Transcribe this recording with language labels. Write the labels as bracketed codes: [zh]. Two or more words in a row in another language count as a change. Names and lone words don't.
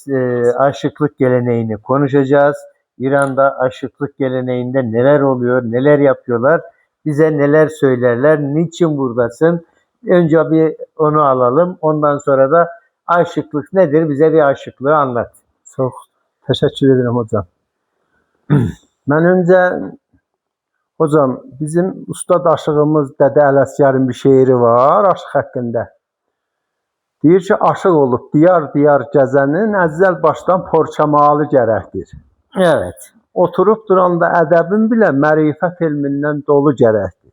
[tr] Aşıklık geleneğini konuşacağız. İran'da aşıklık geleneğinde neler oluyor, neler yapıyorlar, bize neler söylerler, niçin buradasın? Önce bir onu alalım, ondan sonra da aşıklık nedir? Bize bir aşıklığı anlat. Çok teşekkür ederim hocam. Ben önce hocam bizim ustad aşığımız Dədə Ələsgərin bir şeiri var aşıq hakkında. [az] Deyir ki, aşıq olup diyar diyar gəzənin əvvəl başdan porçamalı gərəkdir. [tr] Evet. [az] Oturup duranda ədəbin bile mərifət elmindən dolu gərəkdir.